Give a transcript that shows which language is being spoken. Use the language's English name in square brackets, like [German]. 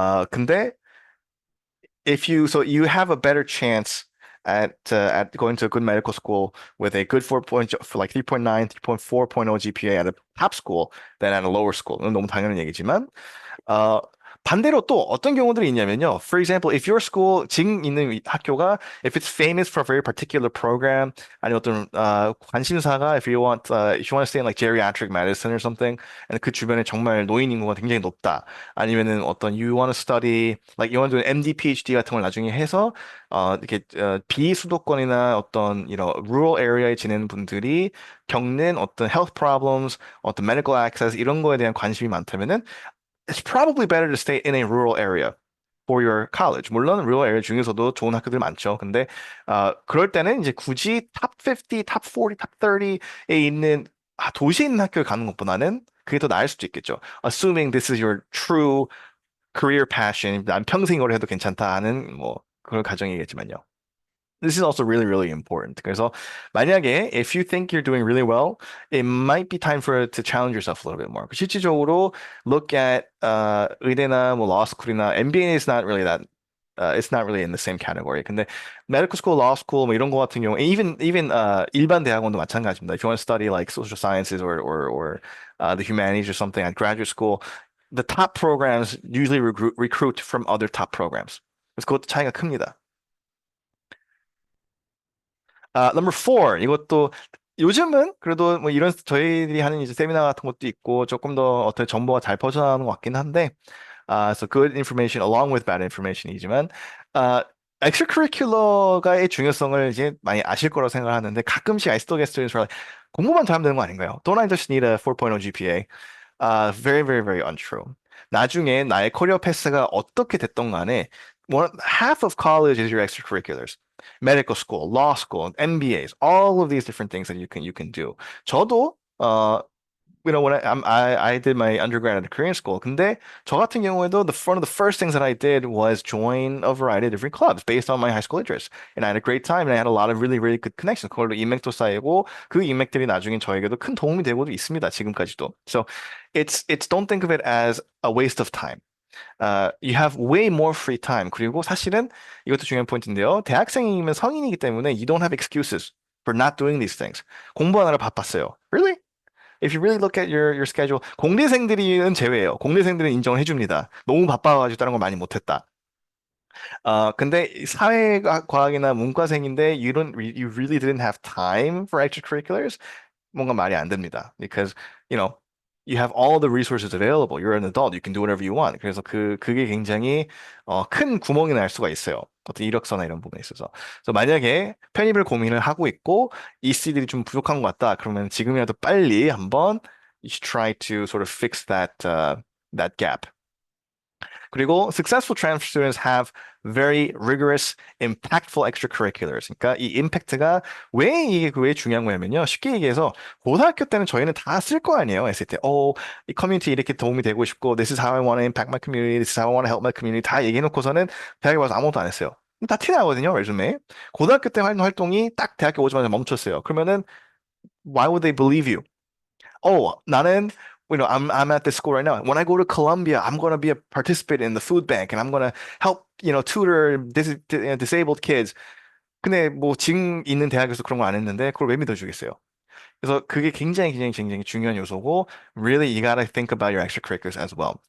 [English] 근데 so you have a better chance at going to a good medical school with a good 4 point for like 3.9, 3.4.0 GPA at a top school than at a lower school. [Korean] 이건 너무 당연한 얘기지만 어, 반대로 또 어떤 경우들이 있냐면요. [English] For example, if your school [Korean] 지금 있는 학교가 [English] if it's famous for a very particular program [Korean] 아니면 어떤 관심사가 [English] if you want to stay in like geriatric medicine or something and [Korean] 그 주변에 정말 노인 인구가 굉장히 높다. 아니면은 어떤 [English] you want to study like you want to do an MD, PhD [Korean] 같은 걸 나중에 해서 이렇게 비수도권이나 어떤 [English] rural area에 지내는 분들이 겪는 어떤 health problems, 어떤 medical access [Korean] 이런 거에 대한 관심이 많다면은 [English] it's probably better to stay in a rural area for your college. [Korean] 물론 rural area 중에서도 좋은 학교들 많죠. 근데 그럴 때는 이제 굳이 top 50, top 40, top 30에 있는 도시에 있는 학교에 가는 것보다는 그게 더 나을 수도 있겠죠. [English] Assuming this is your true career passion, [Korean] 난 평생 이걸 해도 괜찮다 하는 뭐 그런 가정이겠지만요. [English] This is also really, really important. [Korean] 그래서 만약에 [English] if you think you're doing really well, it might be time for to challenge yourself a little bit more. [Korean] 실질적으로 [English] look at [Korean] 의대나 뭐 [English] law school이나 MBA is not really that it's not really in the same category. [Korean] 근데 medical school, law school 뭐 이런 거 같은 경우 even 일반 대학원도 마찬가지입니다. [English] If you want to study like social sciences or the humanities or something at graduate school, the top programs usually recruit from other top programs. [Korean] 그래서 그것도 차이가 큽니다. [English] number four. [Korean] 이것도 요즘은 그래도 뭐 이런 저희들이 하는 이제 세미나 같은 것도 있고 조금 더 어떻게 정보가 잘 퍼져나가는 것 같긴 한데, [English] so good information along with bad information [Korean] 이지만, extracurricular의 중요성을 이제 많이 아실 거라고 생각하는데 가끔씩 [English] I still get students who are like, [Korean] 공부만 잘하면 되는 거 아닌가요? [English] Don't I just need a 4.0 GPA? Very, very, very untrue. [Korean] 나중에 나의 커리어 패스가 어떻게 됐던 간에 [English] half of college is your extracurriculars. Medical school, law school, MBAs, all of these different things that you can do. 저도 when I did my undergrad at a Korean school. [Korean] 근데 저 같은 경우에도 [English] one of the first things that I did was join a variety of different clubs based on my high school interests. And I had a great time and I had a lot of really, really good connections. [Korean] 그걸로 인맥도 쌓이고 그 인맥들이 나중에 저에게도 큰 도움이 되고도 있습니다. 지금까지도. [English] So it's don't think of it as a waste of time. You have way more free time. [Korean] 그리고 사실은 이것도 중요한 포인트인데요. 대학생이면 성인이기 때문에 [English] you don't have excuses for not doing these things. [Korean] 공부하느라 바빴어요. Really? [English] If you really look at your schedule, [Korean] 공대생들은 제외예요. 공대생들은 인정을 해줍니다. 너무 바빠가지고 다른 걸 많이 못했다. 근데 사회과학이나 문과생인데 [English] you really didn't have time for extracurriculars? [Korean] 뭔가 말이 안 됩니다. [English] Because, you know, you have all the resources available. You're an adult. You can do whatever you want. [Korean] 그래서 그게 굉장히 큰 구멍이 날 수가 있어요. 어떤 이력서나 이런 부분에 있어서. 그래서 만약에 편입을 고민을 하고 있고 이 C들이 좀 부족한 것 같다. 그러면 지금이라도 빨리 한번 [English] you should try to sort of fix that gap. 그리고 successful transfer students have very rigorous, impactful extracurriculars. [Korean] 그러니까 이 임팩트가 왜 이게 왜 중요한 거냐면요. 쉽게 얘기해서 고등학교 때는 저희는 다 쓸 거 아니에요. 에세이 때. 이 커뮤니티 이렇게 도움이 되고 싶고 [English] this is how I want to impact my community. This is how I want to help my community. [Korean] 다 얘기해놓고서는 대학에 와서 아무것도 안 했어요. 다 티나거든요, 레주메. 고등학교 때 하는 활동이 딱 대학교 오자마자 멈췄어요. [English] 그러면은 why would they believe you? 나는 I'm at this school right now. When I go to Columbia, I'm going to be a participant in the food bank and I'm going to help, tutor disabled kids. [Korean] 근데 뭐 지금 있는 대학에서 그런 거 안 했는데 그걸 왜 믿어주겠어요? 그래서 그게 굉장히 중요한 요소고 [English] really you gotta think about your extracurriculars as well.